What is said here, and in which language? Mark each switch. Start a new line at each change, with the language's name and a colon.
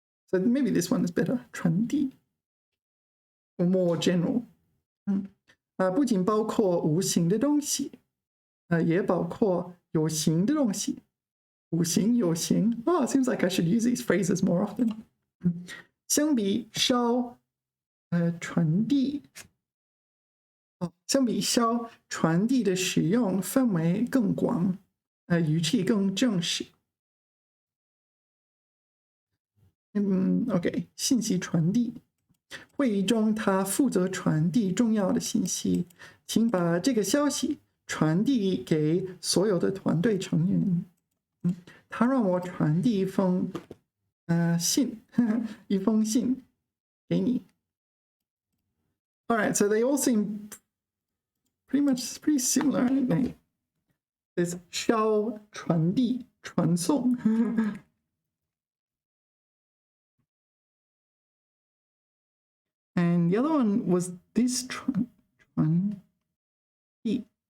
English: So maybe this one is better. 传递 or more general.
Chinese: 不仅包括无形的东西，也包括有形的东西。无形有形。
English: Oh, it seems like I should use these phrases more often.
Chinese: 相比捎传递。相比捎传递的使用范围更广。语气更正式。 OK， 信息传递。会议中，他负责传递重要的信息，请把这个消息传递给所有的团队成员。他让我传递一封信给你。
English: All right, so they all seem pretty similar, aren't they? Is
Chinese: 捎传递传送。
English: And the other one was this 传递。